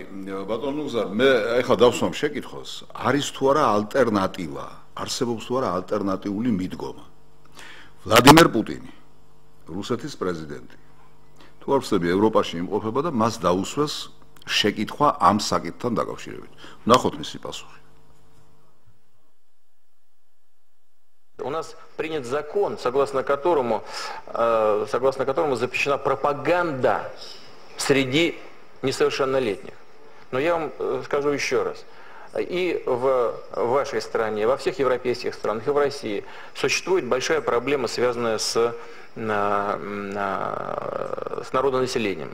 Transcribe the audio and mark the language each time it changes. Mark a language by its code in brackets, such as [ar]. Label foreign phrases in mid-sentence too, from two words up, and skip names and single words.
[ka] ბატონო გზარ, მე ეხლა დავსვამ შეკითხვას, არის თუ არა ალტერნატივა, არსებობს თუ არა ალტერნატიული მიდგომა. ვლადიმერ პუტინი, რუსეთის პრეზიდენტი, თუ არ ვცდები, ევროპაში იმყოფება და მას დაუსვეს შეკითხვა ამ საკითხთან დაკავშირებით. ნახოთ მისი პასუხი. [ru] У нас принят закон, согласно которому запрещена пропаганда среди несовершеннолетних. Но я вам скажу еще раз. И в вашей стране, во всех европейских странах, и в России существует большая проблема, связанная с народонаселением.